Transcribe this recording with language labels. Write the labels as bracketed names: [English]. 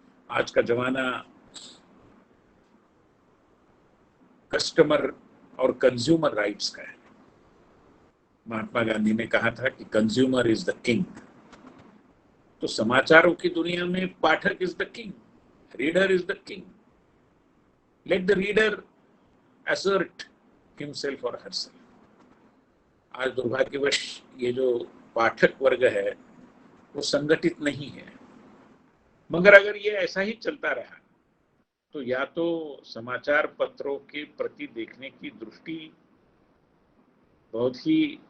[Hindi] आज का जमाना कस्टमर और कंज्यूमर राइट्स का है। महात्मा गांधी ने कहा था कि [English] Consumer is the king. [Hindi] तो समाचारों की दुनिया में पाठक is the king, [English] Reader is the king. Let the reader assert himself or herself। [Hindi] आज दुर्भाग्यवश ये जो पाठक वर्ग है वो संगठित नहीं है, मगर अगर ये ऐसा ही चलता रहा तो या तो समाचार पत्रों के प्रति देखने की दृष्टि बहुत ही